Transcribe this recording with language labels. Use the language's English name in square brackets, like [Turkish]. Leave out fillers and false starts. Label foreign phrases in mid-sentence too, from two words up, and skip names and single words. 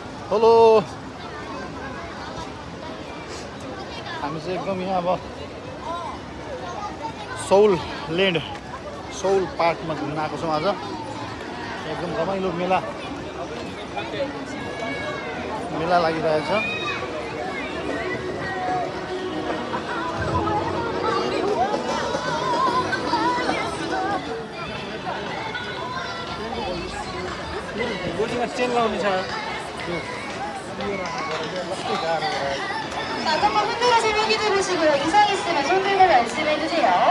[Nepali] हेलो हामी चाहिँ एकदम यहाँ अब सौल ल्यान्ड सौल पार्कमा घुम्न आएको छौँ आज एकदम रमाइलो मेला लागिरहेछ चेन लाउने छ [Korean] 자전거 흔들어서 확인해 보시고요. 이상 있으면 손들고 말씀해 주세요.